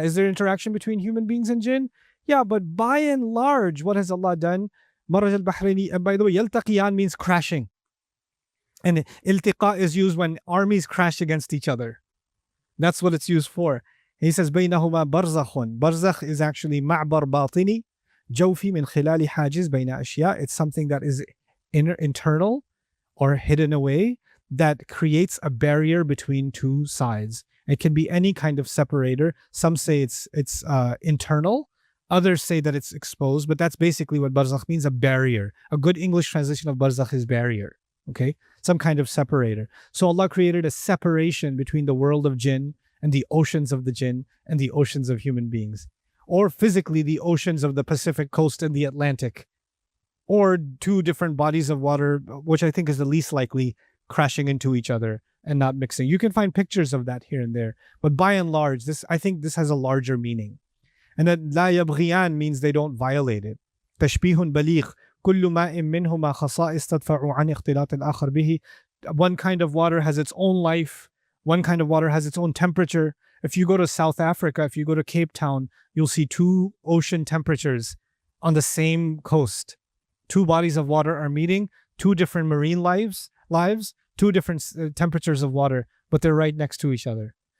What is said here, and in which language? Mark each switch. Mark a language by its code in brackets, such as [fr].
[en] Is there interaction between human beings and jinn? Yeah, but by and large, what has Allah done? Maraj al-Bahraini, and by the way, yaltaqiyan means crashing. And iltiqa is used when armies crash against each other. That's what it's used for. He says, [ar] بينهما برزخ. [en] Barzakh is actually [ar] معبر باطني جوفي من خلال حاجز بين أشياء. [en] It's something that is internal or hidden away that creates a barrier between two sides. It can be any kind of separator. Some say it's internal. Others say that it's exposed, but that's basically what barzakh means, a barrier. A good English translation of barzakh is barrier. Okay? Some kind of separator. So Allah created a separation between the world of jinn and the oceans of the jinn and the oceans of human beings. Or physically the oceans of the Pacific coast and the Atlantic. Or two different bodies of water, which I think is the least likely, crashing into each other and not mixing. You can find pictures of that here and there. But by and large, I think this has a larger meaning. And that [ar] لا يبغيان [en] means they don't violate it. [ar] تشبيه بليغ كل ماء منهما خصائص تدفع عن اختلاط الآخر به. [en] One kind of water has its own life. One kind of water has its own temperature. If you go to South Africa, if you go to Cape Town, you'll see two ocean temperatures on the same coast. Two bodies of water are meeting, two different marine lives, two different temperatures of water, but they're right next to each other.